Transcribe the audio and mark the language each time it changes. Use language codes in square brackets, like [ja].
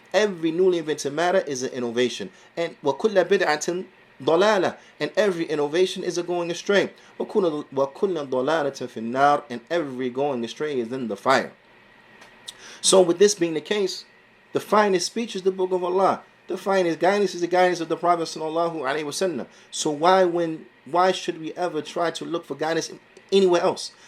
[en] Every newly invented matter is an innovation. [ar] And وَكُلَّ بِدْعَةٍ ضَلَالَةٍ. [en] And every innovation is a going astray. [ar] وَكُلَّ ضَلَالَةٍ فِي النَّارِ. [en] And every going astray is in the fire. So with this being the case, the finest speech is the book of Allah. The finest guidance is the guidance of the Prophet sallallahu alaihi wasallam. So why should we ever try to look for guidance anywhere else?